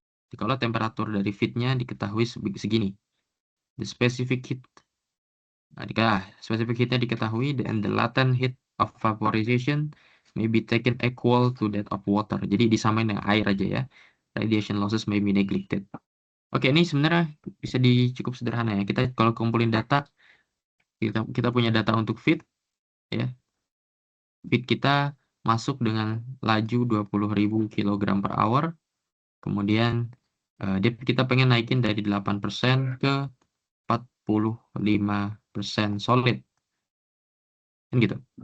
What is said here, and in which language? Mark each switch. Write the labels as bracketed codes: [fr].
[id] Kalau temperatur dari feed-nya diketahui segini. [en] The specific heat. [id] Nah, [en] specific heat-nya [id] diketahui, [en] and the latent heat of vaporization may be taken equal to that of water. [id] Jadi disamain dengan air aja ya. [en] Radiation losses may be neglected. [id] Oke, ini sebenarnya bisa cukup sederhana ya. Kita kalau kumpulin data, kita punya data untuk feed ya. Feed kita masuk dengan laju 20.000 kg per hour. Kemudian kita pengen naikin dari 8% ke 45% solid. Kan gitu.